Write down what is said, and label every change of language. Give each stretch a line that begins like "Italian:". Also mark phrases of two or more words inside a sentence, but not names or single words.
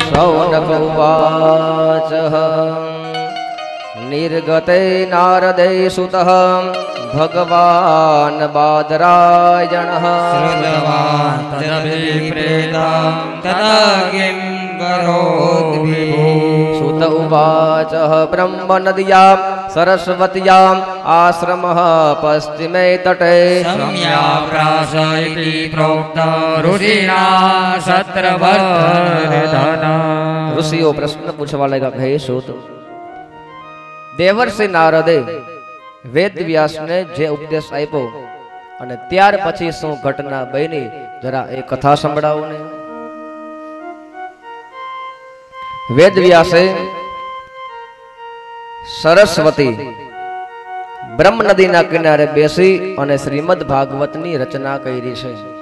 Sanskrit: શૌનક ઉવાચ નિર્ગતે નારદે સુતઃ ભગવાન બાદરાયણ શ્રુતવાન તદભિપ્રેતાં તદા કિં કરોતિ વિભુઃ. સુત ઉવાચ બ્રહ્મ નદ્યાં સરસ્વત્યાં આશ્રમઃ પશ્ચિમે તટે सम्या प्रास इति प्रोक्ता ऋषिणा सत्रवर्धना.
Gujarati: ઋષિઓ પ્રશ્ન પૂછવા લાગ્યા કે હે સુત, દેવર્ષિ નારદે વેદ વ્યાસને જે ઉપદેશ આપ્યો અને ત્યાર પછી શું ઘટના બની, જરા એ કથા સંભળાવો ને. વેદ વ્યાસે સરસ્વતી બ્રહ્મ નદીના કિનારે બેસી અને શ્રીમદ ભાગવતની રચના કરી છે.